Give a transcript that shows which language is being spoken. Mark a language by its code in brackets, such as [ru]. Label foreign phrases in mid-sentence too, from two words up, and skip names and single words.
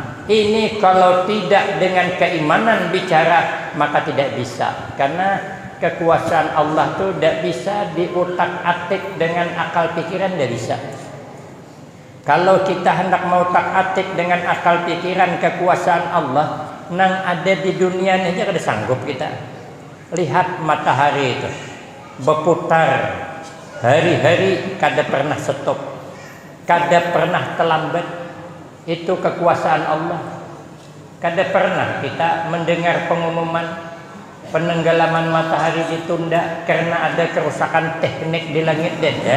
[id] Ini kalau tidak dengan keimanan bicara, maka tidak bisa. Karena kekuasaan Allah itu tidak bisa diutak-atik dengan akal pikiran, tidak bisa. Kalau kita hendak mau tak-atik dengan akal pikiran kekuasaan Allah, [bjn] nang ada di dunia ini aja kada sanggup kita. Lihat matahari itu berputar hari-hari, kada pernah stop, kada pernah terlambat. [id] Itu kekuasaan Allah. [bjn] Kada pernah kita mendengar pengumuman penenggelaman matahari ditunda karena ada kerusakan teknik di langit ya.